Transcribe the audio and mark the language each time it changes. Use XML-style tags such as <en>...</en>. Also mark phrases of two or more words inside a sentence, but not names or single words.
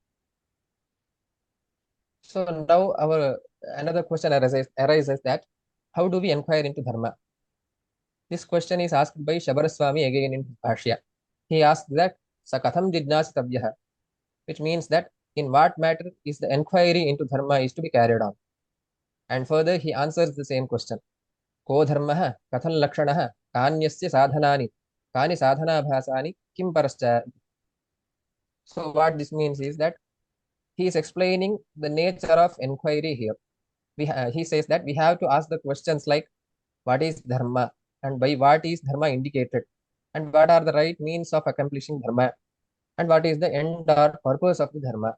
<en>So now another question arises that how do we inquire into dharma? This question is asked by Shabaraswami again in Bhashya. He asked that</en> <sa>सकथं जिज्ञासितव्यः,</sa> <en>which means that in what matter is the inquiry into dharma is to be carried on. And further he answers the same question.</en> <sa>को धर्मः कथं लक्षणः कान्यस्य साधनानि कानि साधन भासानि किं परश्च.</sa> <en>So what this means is that he is explaining the nature of inquiry here. He says that we have to ask the questions like what is dharma and by what is dharma indicated and what are the right means of accomplishing dharma and what is the end or purpose of the dharma.</en>